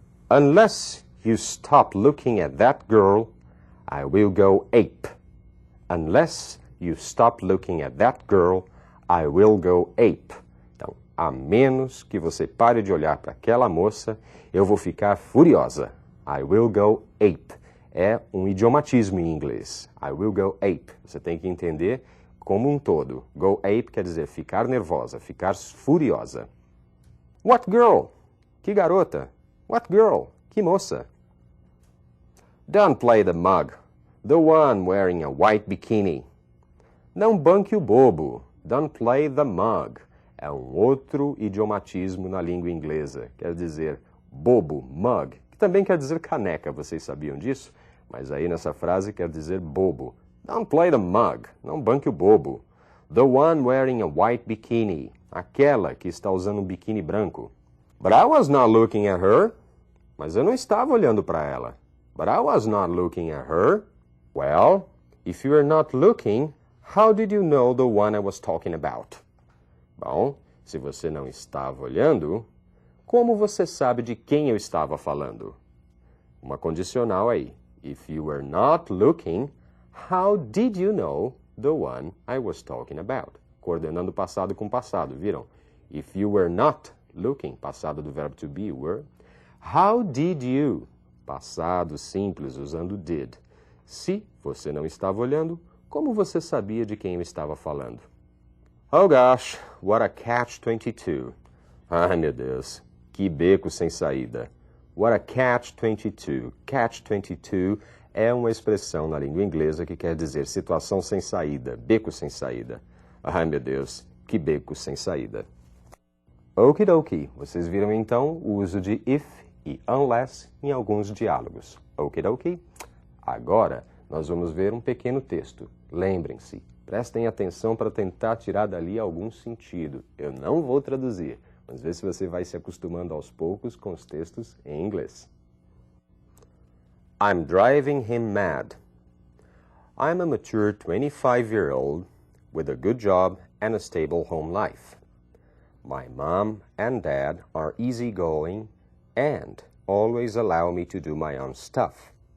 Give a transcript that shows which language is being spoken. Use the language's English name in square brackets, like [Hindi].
[English] Unless you stop looking at that girl, I will go ape. Unless you stop looking at that girl, I will go ape. [Portuguese] Então, a menos que você pare de olhar para aquela moça, eu vou ficar furiosa. [English] I will go ape. [Portuguese] É um idiomatismo em inglês. [English] I will go ape. [Portuguese] Você tem que entender como um todo. Go ape quer dizer ficar nervosa, ficar furiosa. [English] What girl? [Portuguese] Que garota? [English] What girl? [Portuguese] Que moça? [English] Don't play the mug. The one wearing a white bikini. [Portuguese] Não banque o bobo. [English] Don't play the mug. [Portuguese] É um outro idiomatismo na língua inglesa. Quer dizer bobo, mug, que também quer dizer caneca. Vocês sabiam disso? Mas aí nessa frase quer dizer bobo. [English] Don't play the mug. [Portuguese] Não banque o bobo. [English] The one wearing a white bikini. [Portuguese] Aquela que está usando um biquíni branco. [English] But I was not looking at her. [Portuguese] Mas eu não estava olhando para ela. [English] But I was not looking at her. Well, if you were not looking, how did you know the one I was talking about? [Portuguese] Bom, se você não estava olhando, como você sabe de quem eu estava falando? Uma condicional aí. [English] If you were not looking, how did you know the one I was talking about? [Portuguese] Coordenando passado com passado, viram? [English] If you were not looking, [Portuguese] passado do verbo to be, were. [English] How did you? [Portuguese] Passado simples, usando did. Se você não estava olhando, como você sabia de quem eu estava falando? [English] Oh gosh, what a catch-22. [Portuguese] Ai, meu Deus, que beco sem saída. [English] What a catch-22. [Portuguese] Catch-22 é uma expressão na língua inglesa que quer dizer situação sem saída, beco sem saída. Ai, meu Deus, que beco sem saída. Okidoki, vocês viram então o uso de if e unless em alguns diálogos. Okidoki? Agora nós vamos ver um pequeno texto. Lembrem-se, prestem atenção para tentar tirar dali algum sentido. Eu não vou traduzir, mas vê se você vai se acostumando aos poucos com os textos em inglês. [English] I'm driving him mad. I'm a mature 25-year-old with a good job and a stable home life. My mom and dad are easygoing and always allow me to do my own stuff.